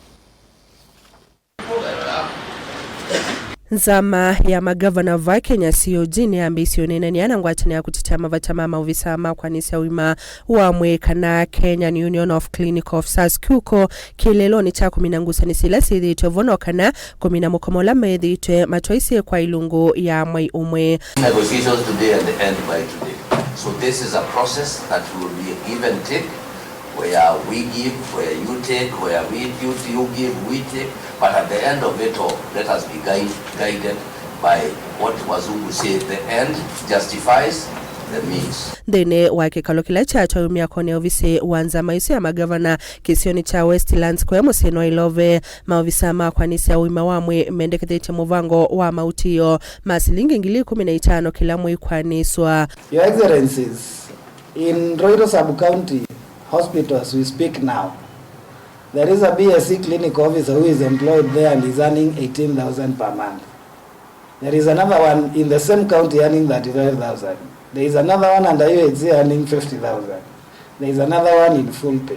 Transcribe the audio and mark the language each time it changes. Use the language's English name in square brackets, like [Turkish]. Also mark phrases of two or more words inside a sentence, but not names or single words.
[Kamba] Nzama ya Mangavana va Kenya COG niyambiisye uneenania na Ngwatanio ya kutetea mavata ma Maovisaa ma kwanisa wima wamwe kana Kenya Union of Clinical Officers Kuco kileloni cha kumina ngusanisila siithiitwe vono kana kumina mukomo la meeitwe matwaisye kwa ilungu ya mwai umwe. [English] Negotiations today and the end by today. So this is a process that will be a give and take, where we give, where you take, where you give, we take. But at the end of it all, let us be guided by what Wazungu say, the end justifies the means. [Kamba] Nthini wa kikalo kila cha atwaumia kwa Maovisaa wa Nzama ya Mangavana kisioni cha Westlands kwa musini wa Ilovi Maovisaa ma kwanisa wima wamwe meendekethete muvango wa mautio masilingi 15 kila mwe kwaniswa. [English] Your Excellencies, in Roiro Sub-County hospitals we speak now, there is a BSc clinical officer who is employed there and is earning 18,000 per month. There is another one in the same county earning 35,000. There is another one under UIiti earning 50,000. There is another one in full pay.